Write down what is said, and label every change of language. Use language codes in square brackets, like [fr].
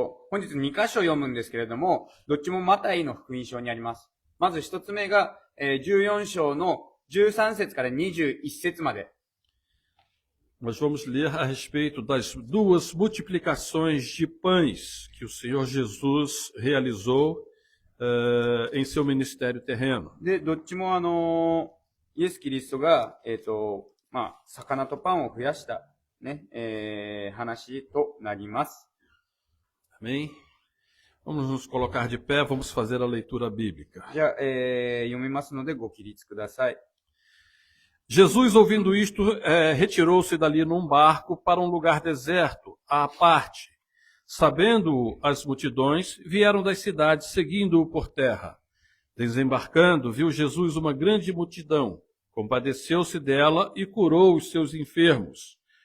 [ja] 本日2箇所読むんですけれども、どっちもマタイの福音書にあります。まず一つ目が、14章の13節から21節まで。 [pt] Nós vamos ler a respeito das duas multiplicações de pães que o Senhor Jesus realizou em seu ministério terreno. [ja] で、どっちもイエス・キリストが、魚とパンを増やした、ね、話となります。 [pt] Amém? Vamos nos colocar de pé, vamos fazer a leitura bíblica. [ja] じゃあ、読みますのでご起立ください。 [pt] Jesus, ouvindo isto, retirou-se dali num barco para um lugar deserto, à parte. Sabendo as multidões, vieram das cidades seguindo-o por terra. Desembarcando, viu Jesus uma grande multidão, compadeceu-se dela e curou os seus enfermos.